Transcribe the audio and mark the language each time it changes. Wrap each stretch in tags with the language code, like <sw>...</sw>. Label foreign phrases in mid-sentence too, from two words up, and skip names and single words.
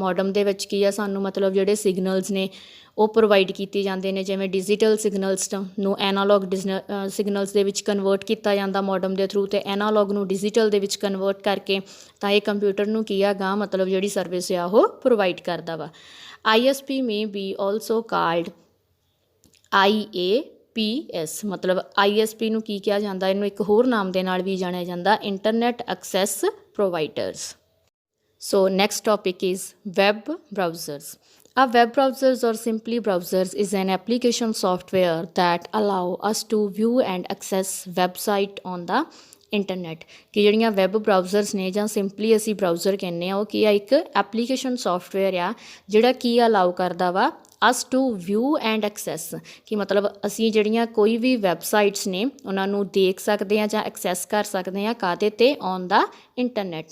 <pa>ਮੋਡਮ ਦੇ ਵਿੱਚ ਕੀ ਆ ਸਾਨੂੰ ਮਤਲਬ ਜਿਹੜੇ ਸਿਗਨਲਸ ਨੇ ਉਹ ਪ੍ਰੋਵਾਈਡ ਕੀਤੇ ਜਾਂਦੇ ਨੇ ਜਿਵੇਂ</pa> <en>digital signals</en> <pa>ਨੂੰ</pa> <en>analog signals</en> <pa>ਦੇ ਵਿੱਚ ਕਨਵਰਟ ਕੀਤਾ ਜਾਂਦਾ ਮੋਡਮ ਦੇ ਥਰੂ ਅਤੇ ਐਨਾਲੋਗ ਨੂੰ ਡਿਜੀਟਲ ਦੇ ਵਿੱਚ ਕਨਵਰਟ ਕਰਕੇ ਤਾਂ ਇਹ ਕੰਪਿਊਟਰ ਨੂੰ ਕੀ ਆ ਗਾਂ ਮਤਲਬ ਜਿਹੜੀ ਸਰਵਿਸ ਆ ਉਹ ਪ੍ਰੋਵਾਈਡ ਕਰਦਾ ਵਾ।</pa> <en>ISP may be also called IAPS</en> <pa>ਮਤਲਬ ISP ਨੂੰ ਕੀ ਕਿਹਾ ਜਾਂਦਾ ਇਹਨੂੰ ਇੱਕ ਹੋਰ ਨਾਮ ਦੇ ਨਾਲ ਵੀ ਜਾਣਿਆ ਜਾਂਦਾ</pa> <en>internet access providers. So next topic is web browsers. A web browsers or simply browsers is an application software that allow us to view and access website on the</en> <pa>ਇੰਟਰਨੈਟ ਕਿ ਜਿਹੜੀਆਂ</pa> <en>web browsers</en> <pa>ਨੇ ਜਾਂ ਸਿੰਪਲੀ ਅਸੀਂ ਬਰਾਊਜ਼ਰ ਕਹਿੰਦੇ ਆ ਉਹ ਕੀ ਆ ਇੱਕ</pa> <en>application software</en> <pa>ਆ ਜਿਹੜਾ ਕੀ ਅਲਾਉ ਕਰਦਾ ਵਾ</pa> <en>us to view and access</en> <pa>ਕਿ ਮਤਲਬ ਅਸੀਂ ਜਿਹੜੀਆਂ ਕੋਈ ਵੀ ਵੈਬਸਾਈਟਸ ਨੇ ਉਹਨਾਂ ਨੂੰ ਦੇਖ ਸਕਦੇ ਹਾਂ ਜਾਂ ਐਕਸੈਸ ਕਰ ਸਕਦੇ ਹਾਂ ਕਾਹਦੇ 'ਤੇ</pa> <en>on the internet.</en>